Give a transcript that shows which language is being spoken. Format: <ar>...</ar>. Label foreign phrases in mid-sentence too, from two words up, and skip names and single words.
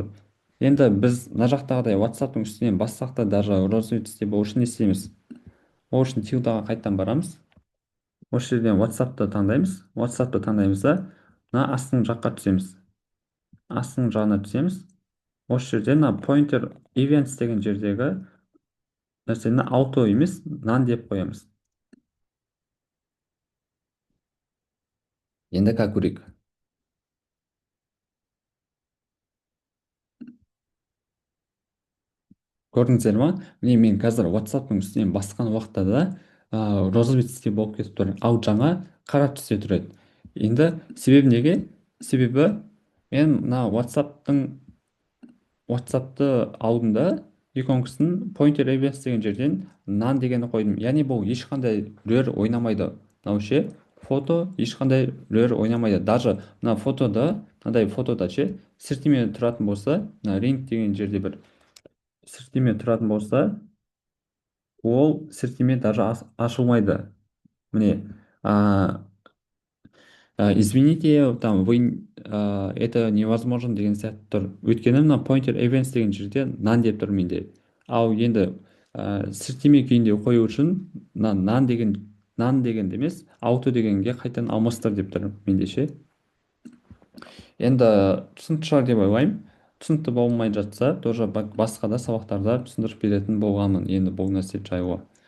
<kk>Енді біз мына жақтағыдай WhatsApp-тың үстінен бассақ та</kk> <ru>даже розовый</ru> <kk>түсте болу үшін не істейміз? Ол үшін тилдаға қайттан барамыз. Осы жерден WhatsApp-ты таңдаймыз да, мына астың жаққа түсеміз. Астың жағына түсеміз. Осы жерден мына</kk> <en>pointer events</en> <kk>деген жердегі нәрсені auto емес, none деп қоямыз. Енді көрейік. Көрдіңіздер ма? Міне мен қазір WhatsApp-тың үстінен басқан уақытта да розовый түсте болып кетіп тұр. Ал жаңа қара түсте тұр еді. Енді себебі неге? Себебі мен мына WhatsApp-ты алдында иконкасын</kk> <en>pointer events</en> <kk>деген жерден none дегені қойдым. Яғни бұл ешқандай рөл ойнамайды. Мынау ше, фото ешқандай рөл ойнамайды. Даже мына фотода ше, сіртеме тұратын болса, мына ring деген жерде бір сіртеме тұратын болса, ол сіртеме даже ашылмайды. Міне,</kk> <ru>извините, там это невозможно деген сияқты тұр.</ru> <kk>Өйткені мына</kk> <en>pointer events</en> <kk>деген жерде none деп тұр менде. Ал енді сіртеме күйінде қою үшін mына none деген емес, auto дегенге қайтадан алмастыр деп тұр менде ше. Енді түсінікті шығар деп ойлаймын. Түсінікті болмай жатса, тоже басқа да сабақтарда түсіндіріп беретін болғанмын енді бұл нәрсе жайлы.</kk>